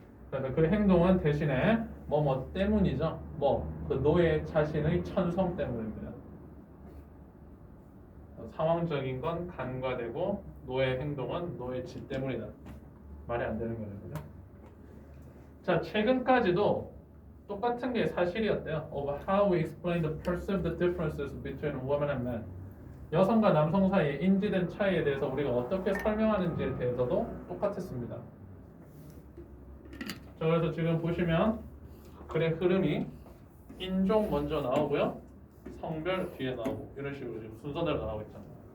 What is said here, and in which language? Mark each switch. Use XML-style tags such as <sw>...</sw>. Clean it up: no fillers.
<ko>그래서 그 행동은 대신에 뭐 때문이죠. 그 노예 자신의 천성 때문입니다. 상황적인 건 간과되고 노예 행동은 노예 지 때문이다. 말이 안 되는 거죠, 그죠? 자, 최근까지도 똑같은 게 사실이었대요.</ko> <en>Of how we explain the perceived differences between women and men.</en> <ko>여성과 남성 사이에 인지된 차이에 대해서 우리가 어떻게 설명하는지에 대해서도 똑같았습니다. 자, 그래서 지금 보시면 글의 흐름이 인종 먼저 나오고요, 성별 뒤에 나오고 이런 식으로 지금 순서대로 나오고 있잖아요.</ko>